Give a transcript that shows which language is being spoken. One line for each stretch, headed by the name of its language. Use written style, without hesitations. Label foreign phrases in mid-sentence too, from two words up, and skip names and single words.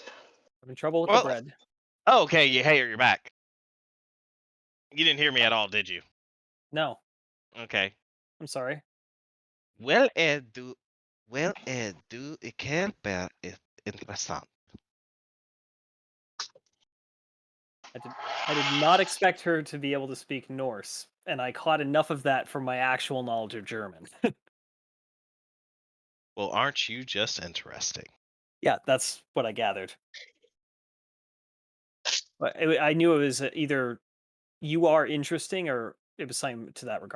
English: I'm in trouble with the Well, bread. oh, okay, you're back. You didn't hear me at all, did you? No, Okay. I'm sorry.
Norwegian: Vel du ikke bare interessant.
English: I did not expect her to be able to speak Norse, and I caught enough of that from my actual knowledge of German. Well, aren't you just interesting? Yeah, that's what I gathered. But I knew it was either you are interesting or it was something to that regard.